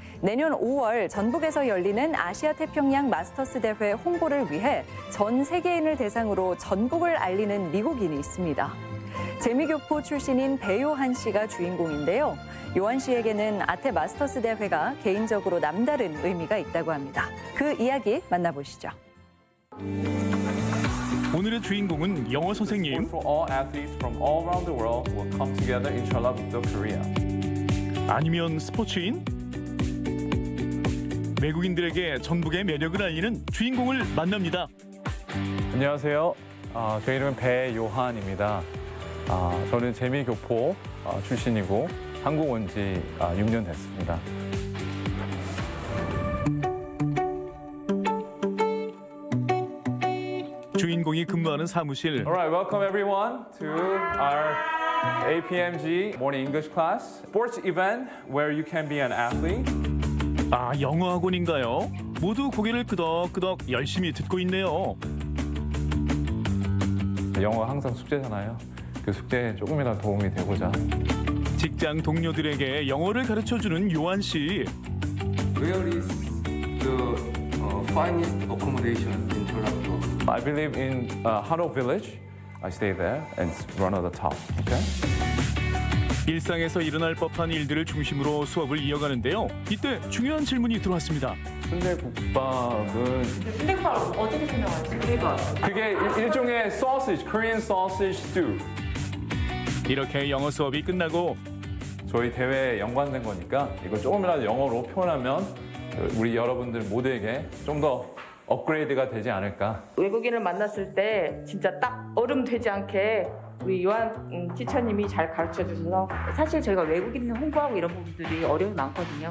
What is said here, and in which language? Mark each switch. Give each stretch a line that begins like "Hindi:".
Korean: 내년 5월 전북에서 열리는 아시아 태평양 마스터스 대회 홍보를 위해 전 세계인을 대상으로 전국을 알리는 미국인이 있습니다. 재미교포 출신인 배요한 씨가 주인공인데요. 요한 씨에게는 아태 마스터스 대회가 개인적으로 남다른 의미가 있다고 합니다. 그 이야기 만나보시죠. 오늘의 주인공은 영어 선생님.
English: For all athletes from all around the world will come together in Jeollabuk-do, Korea.
Korean: 아니면 스포츠인? 외국인들에게 전북의 매력을 알리는 주인공을 만납니다. 안녕하세요. 제 이름은 배요한입니다. 저는 재미교포 출신이고 한국 온 지 6년 됐습니다. 주인공이 근무하는 사무실.
English: Alright, welcome everyone to our APMG morning English class. Sports event where you can be an athlete.
Korean: 아, 영어 학원인가요? 모두 고개를 끄덕끄덕 열심히 듣고 있네요. 영어가 항상 숙제잖아요. 그 숙제에 조금이라도 도움이 되고자. 직장 동료들에게 영어를 가르쳐주는 요한 씨.
English: Where is the finest accommodation in Jeollabuk-do? I believe in Hano Village. I stay there and it's one of the top. Okay?
Korean: 일상에서 일어날 법한 일들을 중심으로 수업을 이어가는데요. 이때 중요한 질문이 들어왔습니다. 순대국밥은 순대국밥 어떻게 생각하세요? 그러니까 그게 일종의
English: sausage, Korean sausage stew.
Korean: 이렇게 영어 수업이 끝나고 저희 대회에 연관된 거니까 이걸 조금이라도 영어로 표현하면 우리 여러분들 모두에게 좀 더 업그레이드가 되지 않을까. 외국인을 만났을 때 진짜 딱 얼음 되지 않게 우리 요한 티처님이 잘 가르쳐 주셔서 사실 저희가 외국인 홍보하고 이런 부분들이 어려움이 많거든요.